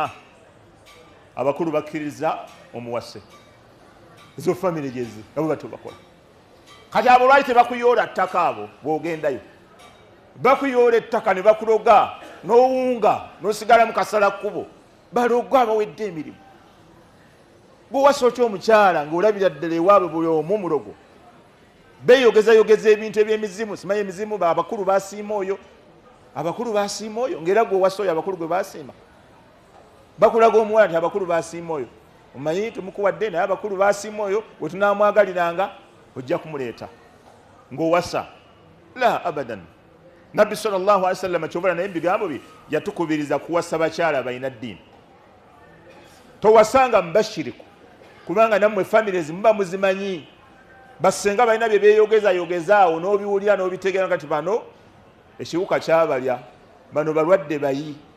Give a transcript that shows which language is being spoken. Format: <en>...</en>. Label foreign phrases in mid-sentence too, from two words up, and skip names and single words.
<lg>abakulu bakkiriza omuwase ezo family gyezi abo batyo bakola kati abo lwaki tebakuyoola ttaka abo bw'ogendayo bakuyoola ettaka ne bakuloga n'owunga n'osigala mu kasala kkubo baloga abawedde emirimu bw'owasa otya omukyala ng'olabira ddala ewaabwe buli omu mulogo beeyogezayogeza ebintu eby'emizimu simanyi emizimu abakulu basiima oyo ng'era gw'owasa oyo abakulu gwe basiima bakulaga omuwala nti abakulu basiima oyo omanyi tumukuwadde naye abakulu basiima oyo we tunaamwagaliranga ojja kumuleeta ng'owasa</lg> <ar>لا أبدا</ar> <lg>nabbi</lg> <ar>صلى الله عليه وسلم</ar> <lg>kyobala naye ebigambo bye yatukubiriza kuwasa bakyala balina ddiini towasanga mubashiriku kubanga nammwe families muba muzimanyi basenga balina bye beeyogezayogezaawo n'obiwulira n'obitegeera kati bano ekiwuka kyabalya bano balwadde bayi</lg>